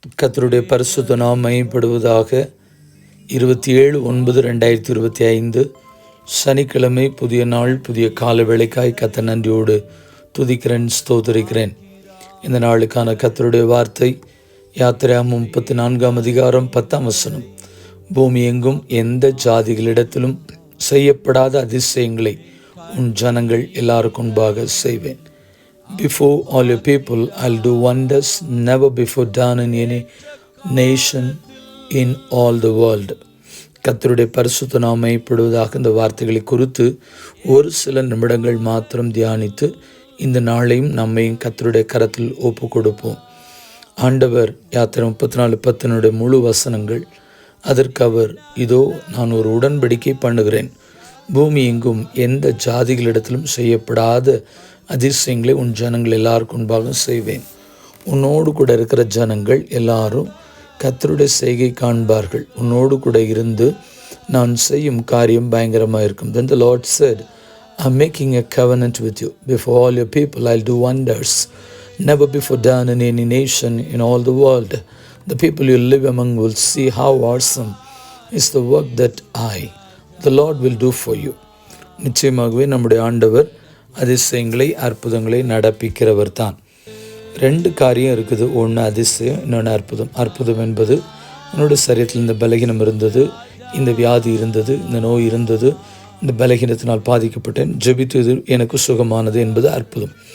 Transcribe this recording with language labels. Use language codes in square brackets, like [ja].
[ta] கர்த்தருடைய பரிசுத்த நாமம் மகிமைப்படுவதாக. 27/9/2025 சனிக்கிழமை, புதிய நாள், புதிய கால வேளைக்காய் கர்த்தர் நன்றியோடு துதிக்கிறேன், ஸ்தோத்திரிக்கிறேன். இந்த நாளுக்கான கர்த்தருடைய வார்த்தை யாத்திராகமம் 34:10. பூமி எங்கும் எந்த ஜாதிகளிடத்திலும் செய்யப்படாத அதிசயங்களை உன் ஜனங்கள் எல்லாருக்கும் முன்பாக செய்வேன். [en] Before all your people, I'll do wonders never before done in any nation in all the world. [ta] கர்த்தருடைய பரிசுத்த நாமம் மகிமைப்படுவதாக. இந்த வார்த்தைகளை குறித்து ஒரு சில நிமிடங்கள் மாத்திரம் தியானித்து இந்த நாளையும் நம்மையும் கர்த்தருடைய கரத்தில் ஒப்பு கொடுப்போம். ஆண்டவர் யாத்திரை 34:10 முழு வசனங்கள். அதற்கு அவர், இதோ நான் ஒரு உடன்படிக்கை பண்ணுகிறேன், பூமி எங்கும் எந்த ஜாதிகளிடத்திலும் செய்யப்படாத அதிசயங்களை உன் ஜனங்கள் எல்லாருக்கும் முன்பாக செய்வேன். உன்னோடு கூட இருக்கிற ஜனங்கள் எல்லாரும் கர்த்தருடைய செய்கை காண்பார்கள். உன்னோடு கூட இருந்து நான் செய்யும் காரியம் பயங்கரமாக இருக்கும். [en] Then the Lord said, I'm making a covenant with you. Before all your people I'll do wonders never before done in any nation in all the world. The people you live among will see how awesome is the work that I, the Lord, will do for you. [ta] நிச்சயமாகவே நம்முடைய ஆண்டவர் அதிசயங்களை, அற்புதங்களை நடப்பிக்கிறவர் தான். 2 காரியம் இருக்குது. ஒன்று அதிசயம், இன்னொன்று அற்புதம். அற்புதம் என்பது என்னோட சரீரத்தில் இந்த பலகீனம் இருந்தது, இந்த வியாதி இருந்தது, இந்த நோய் இருந்தது, இந்த பலகீனத்தினால் பாதிக்கப்பட்டேன், ஜெபித்து இது எனக்கு சுகமானது என்பது அற்புதம்.